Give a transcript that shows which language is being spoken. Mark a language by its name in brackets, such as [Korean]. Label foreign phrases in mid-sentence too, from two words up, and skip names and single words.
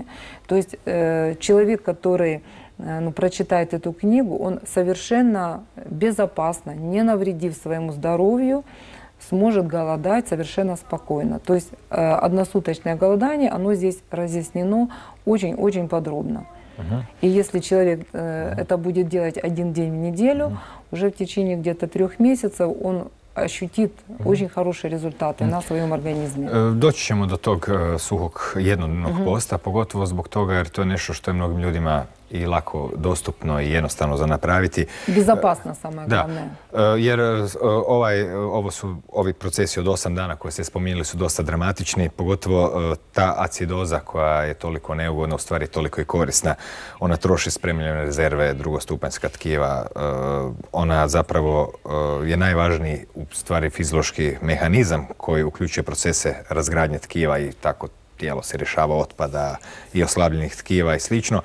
[Russian] То есть человек, который ну, прочитает эту книгу, он совершенно безопасно, не навредив своему здоровью, сможет голодать совершенно спокойно. То есть односуточное голодание, оно здесь разъяснено очень-очень подробно. И если человек это будет делать один день в неделю, уже в течение где-то 3 месяцев он ощутит очень хорошие результаты на своем organizmu. [Croatian] Doći ćemo do tog suhog jednodnevnog posta, pogotovo zbog toga jer to je nešto što je mnogim ljudima i lako dostupno i jednostavno za napraviti. [Russian] Безопасно самое главное. [Croatian] Jer ovi procesi od 8 dana koje ste spominjali su dosta dramatični, pogotovo ta acidoza koja je toliko neugodna, u stvari toliko i korisna. Ona troši spremljene rezerve, drugostupanjska tkiva. Ona zapravo je najvažniji u stvari fiziološki mehanizam koji uključuje procese razgradnje tkiva i tako tijelo se rješava otpada i oslabljenih tkiva i slično.